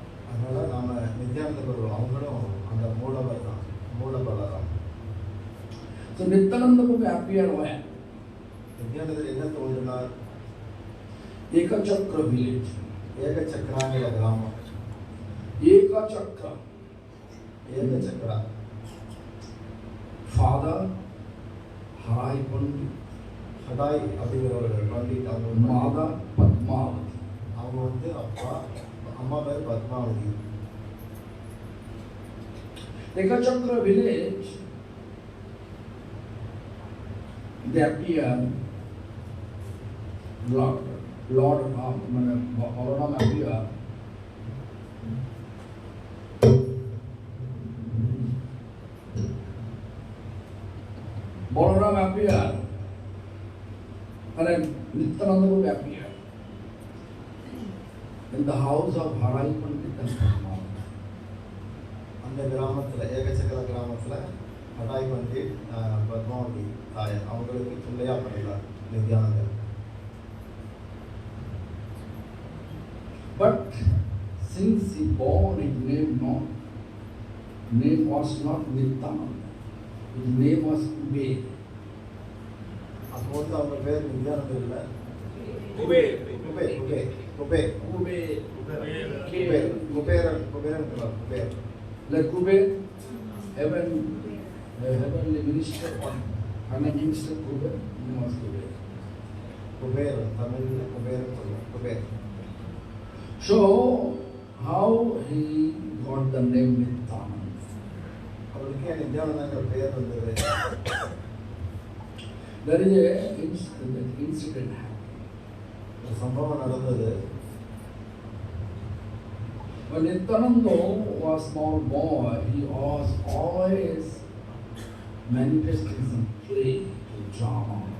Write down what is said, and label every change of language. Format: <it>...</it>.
<ta>அதனால நாம நித்யானந்த பிரபு அவங்களும் அந்த மூலவர் தான், மூல Balram.</ta> <en>So Nityananda Prabhu appeared when?</en> <ta>நித்யானந்தர் என்ன தோன்றினார்?</ta> <en>Ekachakra village.</en> <ta>ஏகச்சக்கராங்கிற கிராமம்.</ta> <en>Ekachakra.</en> <ta>ஏகச்சக்கரா.</ta> <en>Father, Harai Pandit.</en> <ta>ஹடாய் அப்படிங்கிறவர்கள் Pandit. அவங்க</ta> <en>Mother, Padmavati.</en> <ta>அவங்க வந்து அப்பா, அம்மா பேர் Padmavathi.</ta> <en>Ekachakra village, they appear Lord Lord Ram, Balaram appear. Balaram appear and Nityananda would appear in the house of Harai Pandit and Brahma.</en> <ta>அந்த கிராமத்தில் ஏகச்சக்கர கிராமத்தில் ஹடாய் பண்டிட் பத்மாவதி தாயார் அவங்களுக்கு துணையா பண்ணுறார் நித்யானந்தர்.</ta> <en>But since he born, his name was not Nityananda. His name was Kuber.</en> <ta>அப்போ வந்து அவங்க பேர் நித்யானந்தர் இல்லை, Kuber Kuber Kuber Kuber</ta> <en>Kuber.</en> <ta>Kuberan Kuberan Kuber.</ta> <en>Like Kuber, heavenly minister or finance minister Kuber, he was Kuber.</en> <ta>Kuber Tamil Kuberan சொல்லுவோம் Kuber.</ta> <en>So, how he got the name Nityananda?</en> <ta>அவருக்கு ஏன் நித்யானந்தாங்கிற பேர் வந்தது?</ta> <en>There is an incident happened.</en> <ta>ஒரு சம்பவம் நடந்தது.</ta> <en>When Nityananda was small boy, he was always manifesting some play to drama.</en>